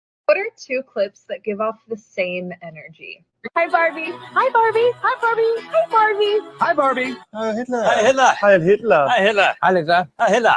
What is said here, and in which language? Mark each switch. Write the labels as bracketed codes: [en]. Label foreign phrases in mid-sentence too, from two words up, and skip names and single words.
[en] What are two clips that give off the same energy? Hi, Barbie. Hi, Barbie. Hi, Barbie. Hi, Barbie. Hi, Barbie. Hitler. Hi, Hitler. Heil Hitler. Hi, Hitler. Heil Hitler. Hi, Hitler.